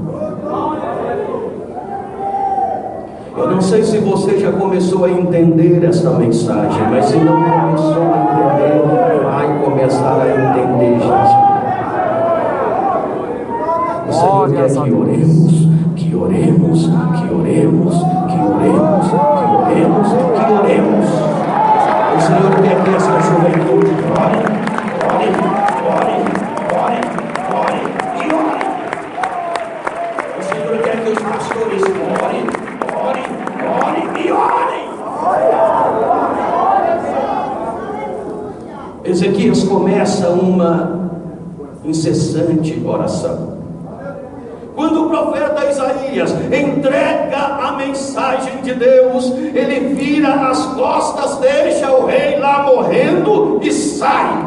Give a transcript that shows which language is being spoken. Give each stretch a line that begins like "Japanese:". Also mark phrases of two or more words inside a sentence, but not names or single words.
Portuguese: Eu não sei se você já começou a entender esta mensagem, mas se não começou a entender, vai começar a entender, gente. O Senhor quer que oremos, que oremos, que oremos, que oremos, que oremos, que oremos. O Senhor quer que essa juventude ore e ore. O Senhor quer que os pastores orem e orem. Ezequias começa uma incessante oração. Quando o profeta Isaías entrega a mensagem de Deus, ele vira as costas, deixa o rei lá morrendo e sai.